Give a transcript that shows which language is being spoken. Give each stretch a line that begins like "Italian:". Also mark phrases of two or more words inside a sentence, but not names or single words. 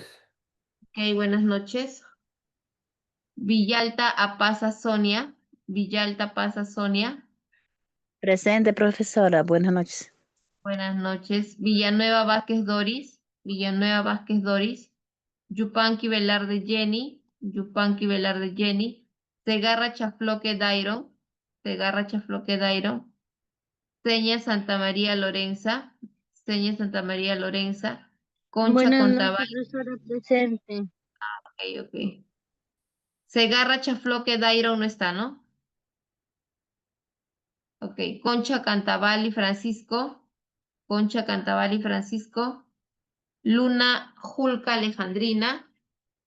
Spanish: Ok, buenas noches. Villalta Apaza Sonia. Villalta Paza Sonia. Presente, profesora, buenas noches. Buenas noches. Villanueva Vázquez Doris. Villanueva Vázquez Doris. Yupanqui Velarde Jenny. Yupanqui Velarde Jenny. Segarra Chafloque Dairo. Segarra Chafloque Dairo. Seña Santa María Lorenza. Seña Santa María Lorenza. Concha Buenas Contabal. noches, profesora, presente. Ok, ok. Segarra Chafloque Dairo no está, ¿no? Ok. Concha Cantavalli Francisco. Concha Cantavalli Francisco. Luna Julca Alejandrina.